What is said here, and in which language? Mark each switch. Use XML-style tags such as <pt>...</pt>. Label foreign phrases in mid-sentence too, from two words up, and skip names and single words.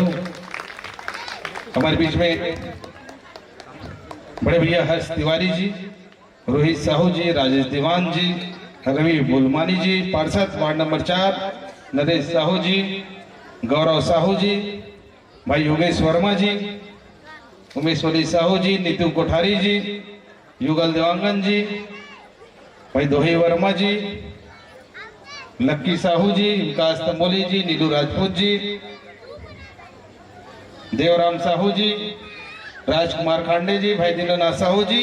<hi>हमारे बीच में बड़े भैया हर्ष तिवारी जी, रोहित साहू जी, राजेश दीवान जी, रवि बुलमानी जी, पार्षद वार्ड नंबर 4 नरेश साहू जी, गौरव साहू जी, भाई योगेश वर्मा जी, उमेश्वरी साहू जी, नीतू कोठारी जी, युगल देवांगन जी, भाई दोही वर्मा जी, लक्की साहू जी, विकास तंबोली जी, नीलू राजपूत जी, देवराम साहू जी, राजकुमार खांडे जी, भाई दीनानाथ साहू जी।</hi>